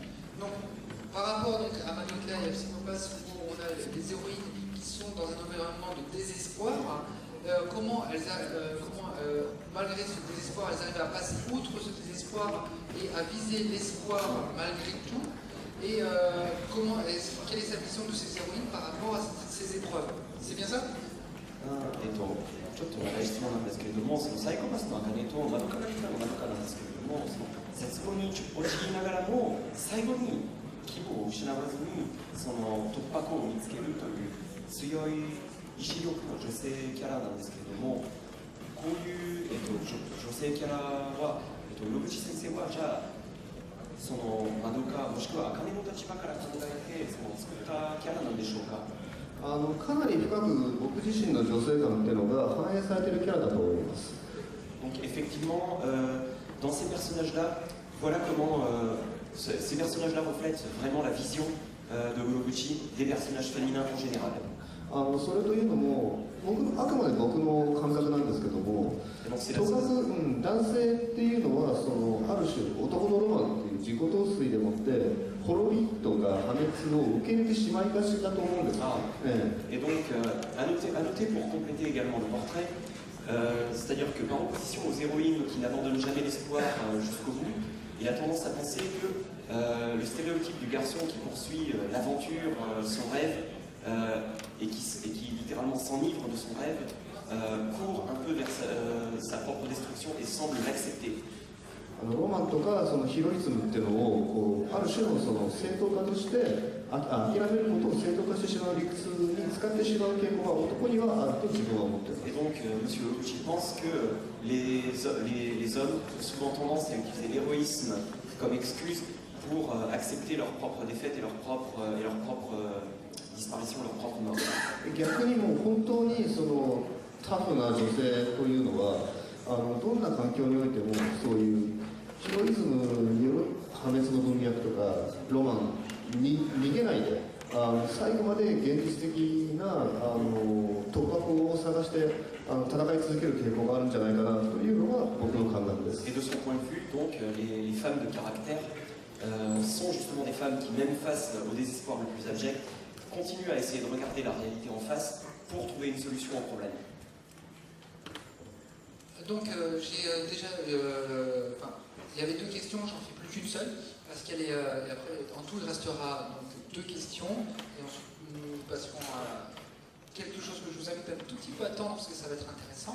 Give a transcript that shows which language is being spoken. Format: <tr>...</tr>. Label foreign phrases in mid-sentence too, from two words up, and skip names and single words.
<fr>Donc, par rapport donc, à Madoka et à Psychopathe, où on a les héroïnes qui sont dans un environnement de désespoir, comment malgré ce désespoir, elles arrivent à passer outre ce désespoir et à viser l'espoir malgré tout. Et quelle est sa vision de ces héroïnes par rapport à ces épreuves? C'est bien ça?</fr> <ja>ちょっと長い質問なんですけれども、そのサイコパスの茜とマドカが来たのマドカなんですけれども、その絶望に陥りながらも最後に希望を失わずにその突破口を見つけるという強い意志力の女性キャラなんですけれども、こういう、女性キャラは、室口先生はじゃあそのマドカもしくは茜の立場から考えてその作ったキャラなんでしょうか？かなり深く僕自身の女性感っていうのが反映されているキャラだと思います。</ja> <fr>Donc effectivement, dans ces personnages-là, voilà comment ces personnages-là reflètent vraiment la vision de Urobuchi des personnages féminins en général.</fr> <ja>それというのもあくまで僕の感覚なんですけども、とかく、男性っていうのはある種男のロマンっていう自己陶酔でもって滅びとか破滅を受け入れてしまいがちだと思うんです。</ja> <fr>Et donc, à noter pour compléter également le portrait, c'est-à-dire que par opposition aux héroïnes qui n'abandonnent jamais l'espoir jusqu'au bout, il a tendance à penser que le stéréotype du garçon qui poursuit l'aventure, son rêve, et qui littéralement s'enivre de son rêve, court un peu vers sa propre destruction et semble l'accepter.</fr> <ja>ロマンとかヒロイズムっていうのをある種の正当化として諦めることを正当化してしまう理屈に使ってしまう傾向が男にはあると自分は思っています。</ja> <fr>Et donc, Monsieur Urobuchi pense que les hommes ont souvent tendance à utiliser l'héroïsme comme excuse pour accepter leur propre défaite et leur propre disparition, leur propre mort.</fr> <ja>逆にもう本当にタフな女性というのはどんな環境においてもそういうヒロイズムによる破滅の文脈とかロマンに逃げないで最後まで現実的な突破口を探して戦い続ける傾向があるんじゃないかなというのが僕の感覚です。</ja> <fr>Et de son point de vue, donc, les femmes de caractère sont justement des femmes qui, même face au désespoir le plus abject, continuent à essayer de regarder la réalité en face pour trouver une solution au problème. Donc j'ai déjà, il y avait deux questions, j'en fais plus qu'une seule, parce qu'elle est, et après en tout il restera donc deux questions, et ensuite nous passerons à quelque chose que je vous invite un tout petit peu à attendre parce que ça va être intéressant.</fr>